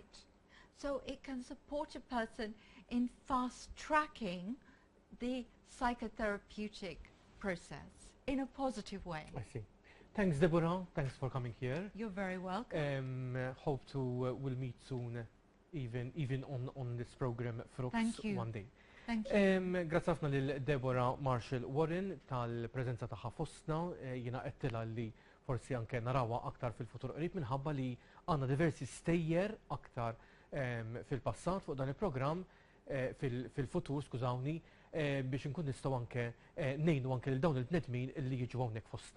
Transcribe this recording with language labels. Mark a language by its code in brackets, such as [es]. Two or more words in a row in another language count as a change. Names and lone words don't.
[en] So it can support a person in fast tracking the psychotherapeutic process in a positive way. I see. Thanks, Deborah. Thanks for coming here. You're very welcome. Hope to we'll meet soon, even on this program Frux one day. Thank you. [mt] Grazie ħafna lil Deborah Marshall Warren tal-preżenza tagħha fostna. Jiena qedtilha li forsi anke narawha aktar fil-futur qrib minħabba li għandna diversi stejjer aktar fil-passat fuq dan il-programm fil-futur, skużawni, biex inkun nistgħu anke ngħinu anke lil dawn il-bnedmin li jiġu hawnhekk fostna.